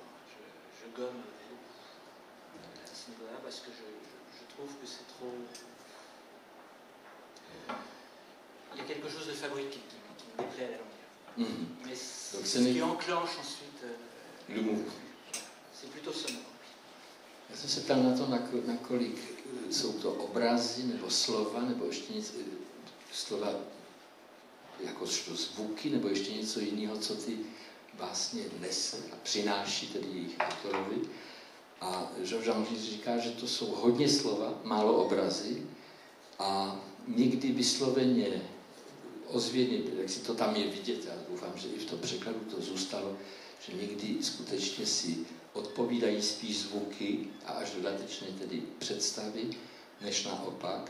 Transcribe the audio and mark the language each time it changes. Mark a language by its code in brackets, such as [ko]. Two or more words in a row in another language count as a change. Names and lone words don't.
[fr] Je gomme à ce niveau-là parce que je trouve que c'est trop... Il y a quelque chose de fabriqué qui me déplaît à la longueur. Mais donc, ce qui enclenche ensuite le mouvement. C'est plutôt sonore. [cs] Já jsem se ptal na to, nakolik jsou to obrazy, nebo slova, nebo ještě nic, slova jakožto zvuky nebo ještě něco jiného, co ty básně nese a přináší tedy jejich autorovi. A Georges říká, že to jsou hodně slova, málo obrazy a někdy vysloveně ozvěně, jak si to tam je vidět, já doufám, že i v tom překladu to zůstalo, že někdy skutečně si odpovídají spíš zvuky a až dodatečně tedy představy, než naopak.